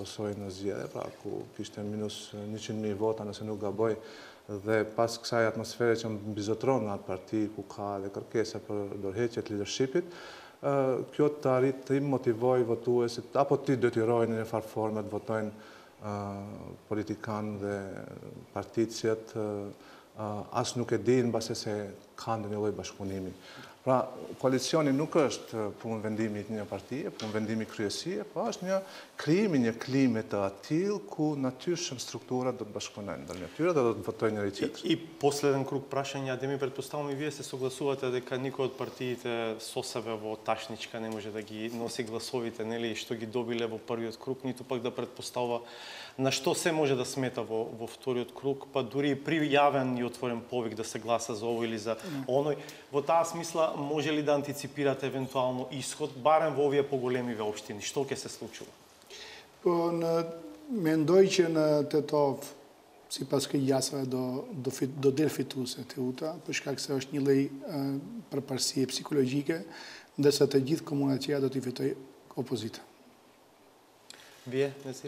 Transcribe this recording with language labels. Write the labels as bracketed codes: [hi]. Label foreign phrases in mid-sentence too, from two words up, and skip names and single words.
[sq] pasoi në zgjedhje, pra ku kishte minus 100.000 vota nëse nuk gaboj, dhe pas kësaj atmosfere që mbizotron në atë parti ku ka edhe kërkesa për dorëheqje të leadershipit, kjo të arrit të motivoj votuesit, apo të detyrojnë në një farë forme të votojnë politikanë dhe particiet, as nuk e dinë base se kanë një lloj bashkëpunimi. Pra, koalicioni nuk është punë vendimi të një partije, punë vendimi kryesie, po është një krijimi një klime të atill ku natyrshëm strukturat do të bashkëpunojnë ndërmjet tyre dhe do të votojnë njëri tjetrin. [mk] И последен круг прашања, да ми претпоставам и вие се согласувате дека никој од партиите сосебе во ташничка не може да ги носи гласовите, нели, што ги добиле во првиот круг, ниту пак да претпоставува на што се може да смета во вториот круг, па дури при јавен и отворен повик да се гласа за овој или за оној. Во таа смисла, може ли да антиципирате евентуално исход, барем во овие поголемиве општини? Што ќе се случува? [sq] Po mendoj që në Tetov, sipas këtij jasave do del fituese Teuta, për shkak se është një lloj përparësie psikologjike, ndërsa të gjithë komunat tjera do t'i fitojë opozita. Vije, Nesiri?